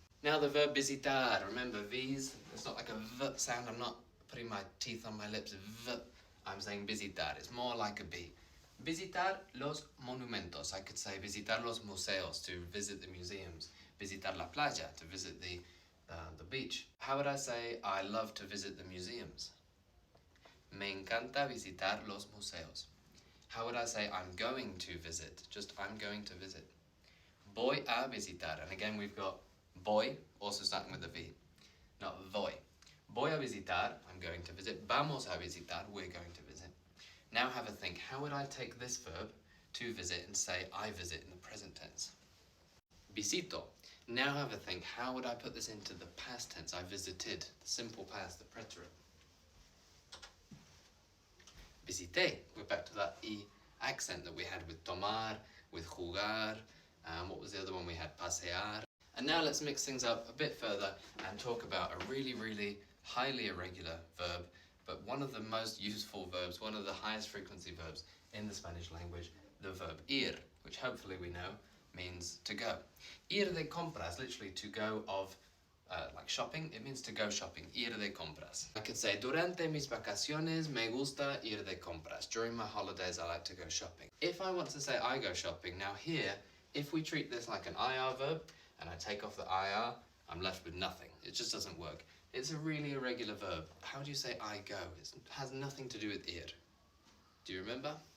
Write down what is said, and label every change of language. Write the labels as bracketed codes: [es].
[en] Now the verb visitar, remember V's, it's not like a V sound, I'm not putting my teeth on my lips, V, I'm saying visitar, it's more like a B. [es] Visitar los monumentos, [en] I could say [es] visitar los museos, [en] to visit the museums. [es] Visitar la playa, [en] to visit the beach. How would I say I love to visit the museums? [es] Me encanta visitar los museos. [en] How would I say I'm going to visit? Just I'm going to visit. [es] Voy a visitar, [en] and again we've got voy, also starting with a V, not voy. [es] Voy a visitar, [en] I'm going to visit. [es] Vamos a visitar, [en] we're going to visit. Now have a think, how would I take this verb, to visit, and say I visit in the present tense? Visito. Now have a think, how would I put this into the past tense? I visited, the simple past, the preterite. Visité. We're back to that E accent that we had with tomar, with jugar, what was the other one we had? Pasear. And now let's mix things up a bit further and talk about a really, really highly irregular verb, but one of the most useful verbs, one of the highest frequency verbs in the Spanish language, the verb ir, which hopefully we know means to go. [es] Ir de compras, [en] literally to go of like shopping, it means to go shopping, [es] ir de compras. [en] I could say, [es] durante mis vacaciones me gusta ir de compras. [en] During my holidays, I like to go shopping. If I want to say I go shopping, now here, if we treat this like an IR verb, and I take off the IR, I'm left with nothing. It just doesn't work. It's a really irregular verb. How do you say I go? It has nothing to do with ir. Do you remember?